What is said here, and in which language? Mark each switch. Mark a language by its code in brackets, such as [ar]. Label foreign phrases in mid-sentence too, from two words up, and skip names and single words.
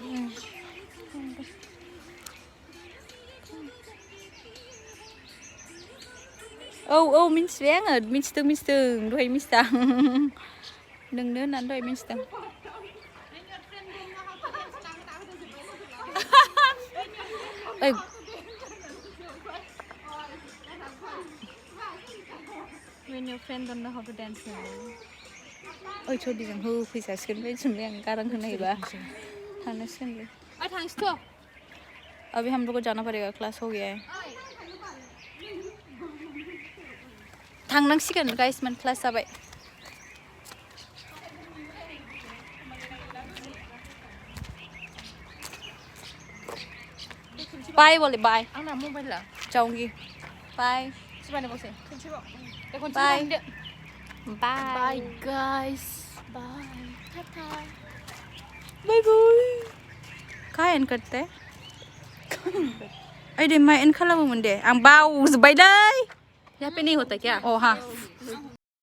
[brx] औ मिन्थिबाय आङो मिन्थिदों दहाय मिन्थिदां नोंनो होननानै दहाय मिन्थिदों ओइ [en] when your friend don't know how to dance [brx] ओइ सदिजों होफैजासिगोन बायदि सानबाय आं गारां होनायबा थांनांसिगोनलै ओइ थांसैथ' [hi] अभी हम लोग को जाना पड़ेगा क्लास हो गया है [brx] थांनांसिगोन गाइस मान क्लास जाबाय [hi] बाय बोले बाय [brx] आंना मबाइला [hi] जाऊंगी बाय [brx] सिबानो बसे [en] बाय bye guys bye bye bye [hi] कहाँ एंड करते हैं अरे मैं [brx] एंड खालामोमोन दे आं बावजोब्बाय दै [hi] यहाँ पे नहीं होता क्या ओ हाँ